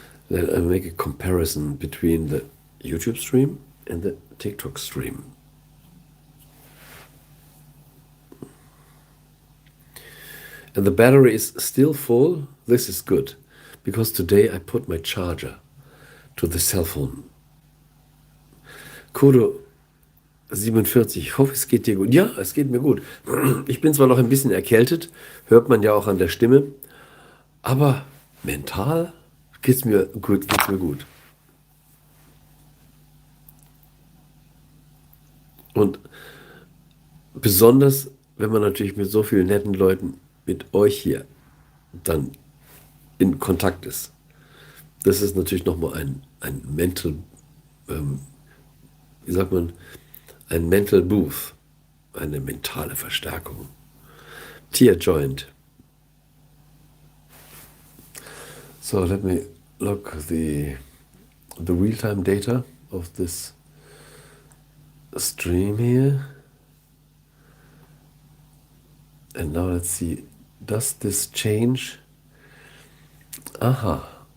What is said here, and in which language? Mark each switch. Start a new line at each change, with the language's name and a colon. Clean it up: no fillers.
English: Let I make a comparison between the YouTube stream and the TikTok stream. And the battery is still full. This is good, because today I put my charger to the cell phone.
German: Kodo 47, ich hoffe, es geht dir gut. Ja, es geht mir gut. Ich bin zwar noch ein bisschen erkältet, hört man ja auch an der Stimme, aber mental geht's mir gut. Und besonders, wenn man natürlich mit so vielen netten Leuten, mit euch hier, dann in Kontakt ist. Das ist natürlich nochmal ein Mental, wie sagt man, ein Mental Boost, eine mentale Verstärkung.
English: Tear joint. So let me look the real-time data of this stream here. And now let's see, does this change? Aha.